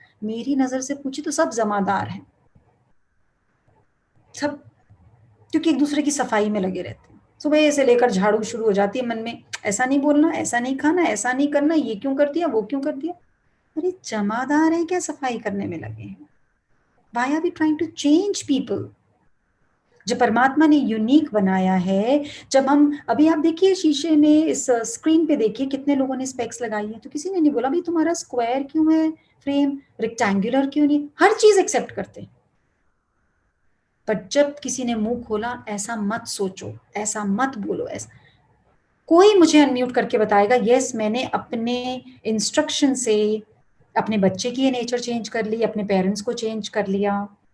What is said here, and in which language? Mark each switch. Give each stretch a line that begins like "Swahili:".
Hindi: मेरी नजर से पूछे तो सब जमादार हैं सब, क्योंकि एक दूसरे की सफाई में लगे रहते हैं। सुबह से लेकर झाड़ू शुरू हो जाती है मन में, ऐसा नहीं बोलना, ऐसा नहीं खाना, ऐसा नहीं करना, ये क्यों कर दिया, वो क्यों कर दिया। अरे जमादार है क्या, सफाई करने में लगे हैं?
English: Why are we trying to change people?
Hindi: जब परमात्मा ने यूनिक बनाया है, जब हम अभी आप देखिए शीशे में, इस स्क्रीन पे देखिए कितने लोगों ने स्पेक्स लगाई है, तो किसी ने नहीं बोला भाई तुम्हारा स्क्वायर क्यों है फ्रेम, रेक्टेंगुलर क्यों नहीं, हर चीज एक्सेप्ट करते हैं। पर जब किसी ने मुंह खोला, ऐसा मत सोचो, ऐसा मत बोलो, ऐसा कोई मुझे अनम्यूट करके बताएगा यस मैंने अपने इंस्ट्रक्शन से अपने बच्चे की नेचर चेंज कर ली, अपने पेरेंट्स को चेंज कर लिया।